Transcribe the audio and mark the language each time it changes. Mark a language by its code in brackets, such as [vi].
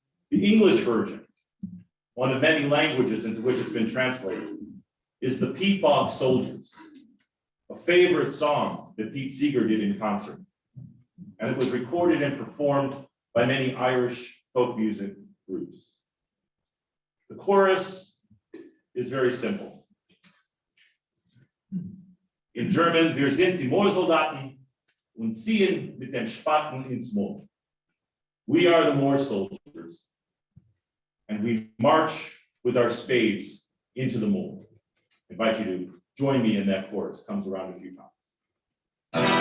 [en] The English version, one of many languages into which it's been translated, is the Peatbog Soldiers, a favorite song that Pete Seeger did in concert. And it was recorded and performed by many Irish folk music groups. The chorus is very simple. In German, [de] wir sind die Moorsoldaten und ziehen mit den Spaten ins Moor. [en] We are the Moor soldiers, and we march with our spades into the moor. I invite you to join me in that chorus. It comes around a few times.